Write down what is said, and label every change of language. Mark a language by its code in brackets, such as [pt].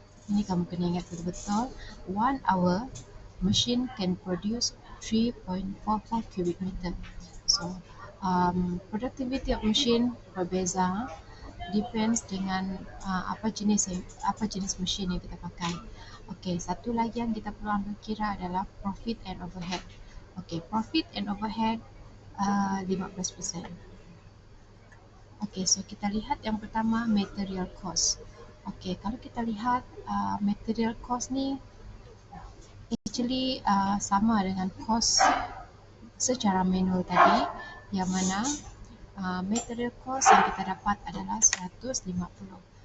[ms] Ini kamu kena ingat betul-betul. [en] 1 hour, machine can produce 3.44 cubic meter. [ms] So, [en] productivity of machine [ms] berbeza, [en] depends [ms] dengan apa jenis machine yang kita pakai. Okey, satu lagi yang kita perlu ambil kira adalah [en] profit and overhead. Okey, profit and overhead 15%. [ms] Okey, so kita lihat yang pertama, material cost. Okey, kalau kita lihat material cost ni actually sama dengan cost secara manual tadi, yang mana material cost yang kita dapat adalah 150.